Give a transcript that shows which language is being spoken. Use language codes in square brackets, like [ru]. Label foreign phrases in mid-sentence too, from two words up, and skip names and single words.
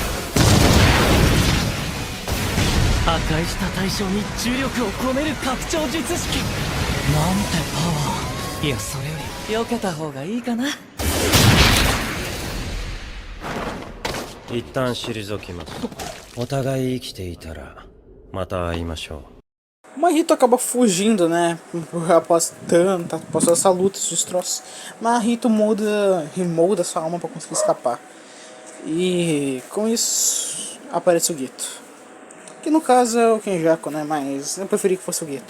[ja] 破壊した対象に重力を込める拡張術式。なんてパワー。いや、それより避けた方がいいかな。一旦退きます。お互い生きていたらまた会いましょう。 [pt] Mahito acaba fugindo, né? Após essa luta, esses destroços. Mahito remolda sua alma pra conseguir escapar. E com isso aparece o Geto. Que no caso é o Kenjaku, né? Mas eu preferi que fosse o Geto.